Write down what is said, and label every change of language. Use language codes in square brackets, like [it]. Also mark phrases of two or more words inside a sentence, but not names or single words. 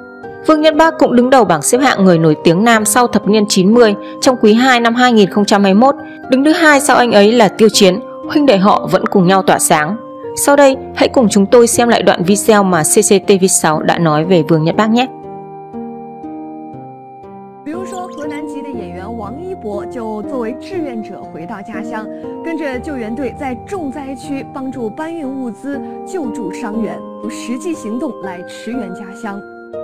[vi] Vương Nhất Bác cũng đứng đầu bảng xếp hạng người nổi tiếng nam sau thập niên 90 trong quý 2 năm 2021. Đứng thứ hai sau anh ấy là Tiêu Chiến, huynh đệ họ vẫn cùng nhau tỏa sáng. Sau đây, hãy cùng chúng tôi xem lại đoạn video mà CCTV6 đã nói về Vương Nhất Bác nhé. [zh] 比如说，河南籍的演员王一博就作为志愿者回到家乡，跟着救援队在重灾区帮助搬运物资、救助伤员，用实际行动来驰援家乡。